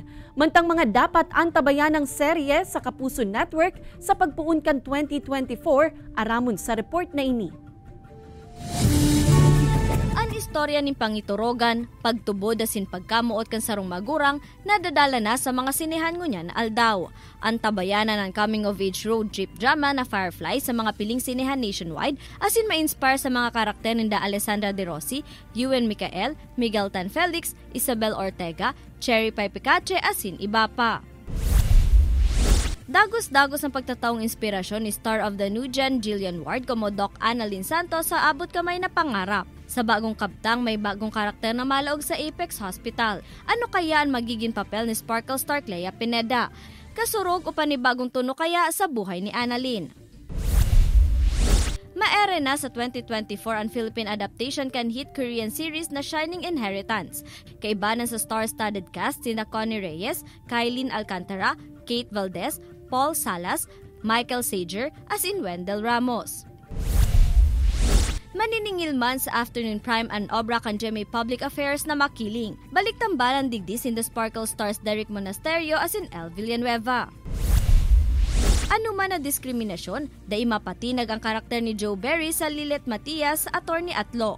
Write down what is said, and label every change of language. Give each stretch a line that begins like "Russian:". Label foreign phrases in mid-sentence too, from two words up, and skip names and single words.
Bikol: Mantang mga dapat antabayan ng serye sa Kapuso Network sa pagpuun kan 2024 aramon sa report na ini. Ang istorya ni Pangiturogan, pagtubod asin pagkamuot kan sarong magurang nadadala na sa mga sinehan ngunyan aldaw. Ang tabayanan ng
English: coming-of-age road trip drama
Bikol: na Firefly sa mga piling sinehan nationwide asin ma-inspire sa mga karakter ni Alessandra De Rossi, Ewan Micael, Miguel Tan Felix, Isabel Ortega, Cherry Pie Picache asin iba pa. Dagos-dagos ang pagtataong inspirasyon ni
English: star of the new gen
Bikol: Jillian Ward como Doc Annalyn Santos sa abot kamay na pangarap. Sa bagong kabtang may bagong karakter na malaog sa Apex Hospital.
Filipino: Ano kaya ang magiging papel ni Sparkle star Clea Pineda?
Bikol: Kasurog o panibagong tuno kaya sa buhay ni Annalyn? Maere na sa 2024 ang
English: Philippine adaptation
Bikol: kan
English: hit Korean series
Bikol: na Shining Inheritance. Kaibanan sa
English: star-studded cast
Bikol: sina Connie Reyes, Kylene Alcantara, Kate Valdez, Paul Salas, Michael Sager, as in Wendell Ramos. Maniningil man sa
English: afternoon prime
Bikol: and obra kan GMA Public Affairs na makiling. Balik tambalan digdi sin the Sparkle Stars Derek Monasterio asin El Villanueva. Ano man na diskriminasyon, dai mapatinag ang karakter ni Joe Berry sa Lilet Matias sa Attorney at Law.